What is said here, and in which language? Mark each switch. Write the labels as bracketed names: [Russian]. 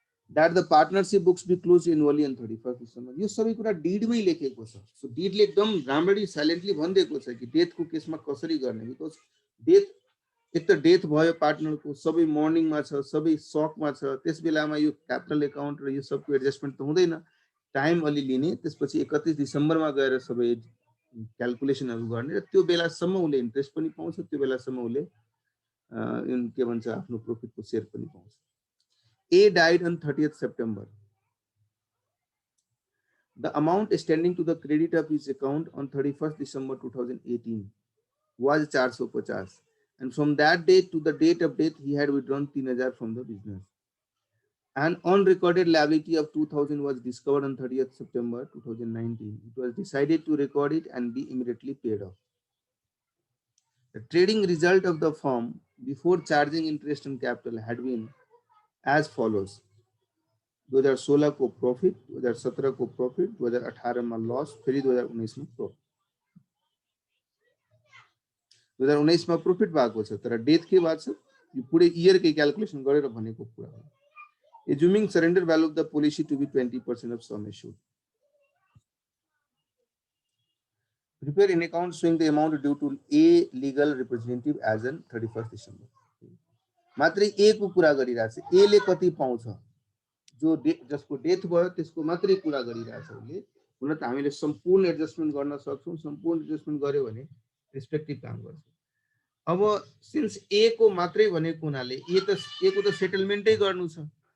[English] that the partnership books be closed annually on 31st December. [Nepali] यो सबै कुरा डिडमै लेखेको छ. सो डिडले एकदम राम्ररी साइलेन्टली भनिदिएको छ कि डेथको केसमा कसरी गर्ने, बिकज डेथ एक त डेथ भयो पार्टनरको, सबै मर्निङमा छ, सबै सकमा छ, त्यस बेलामा यो क्यापिटल एकाउन्ट र यो सबको एडजस्टमेन्ट त हुँदैन, टाइम अलि लिने, त्यसपछि 31 डिसेम्बरमा गएर सबै क्यालकुलेसनहरू गर्ने र त्यो बेलासम्म उसले इन्ट्रेस्ट पनि पाउँछ, त्यो बेलासम्म उसले के भन्छ आफ्नो प्रफिटको सेयर पनि पाउँछ. [English] A died on 30th September. The amount standing to the credit of his account on 31st December 2018 was 450, and from that date to the date of death he had withdrawn 3000 from the business. An unrecorded liability of 2000 was discovered on 30th September 2019. It was decided to record it and be immediately paid off. The trading result of the firm before charging interest on capital had been as follows: [Hindi] 2016 को profit, 2017 को profit, 2018 में loss, फिर 2019 में profit. [Nepali] 2019 में profit भएको छ, तर death के बाद छ यो पुरै इयर के क्याल्कुलेसन गरेर भनेको कुरा हो. [English] Assuming surrender value of the policy to be 20% of sum assured. Prepare an account showing the amount due to A legal representative as on 31st December. [Nepali] मात्रै ए को कुरा गरिरहेछ, ए ले कति पाउँछ, जो जसको डेथ भयो त्यसको मात्रै कुरा गरिरहेछ उसले. हुन त हामीले सम्पूर्ण एडजस्टमेन्ट गर्न सक्छौं, सम्पूर्ण एडजस्टमेन्ट गर्यो भने रेस्पेक्टिभ काम गर्छ. अब सिन्स ए को मात्रै भनेको हुनाले ए को त सेटलमेन्टै गर्नु छ.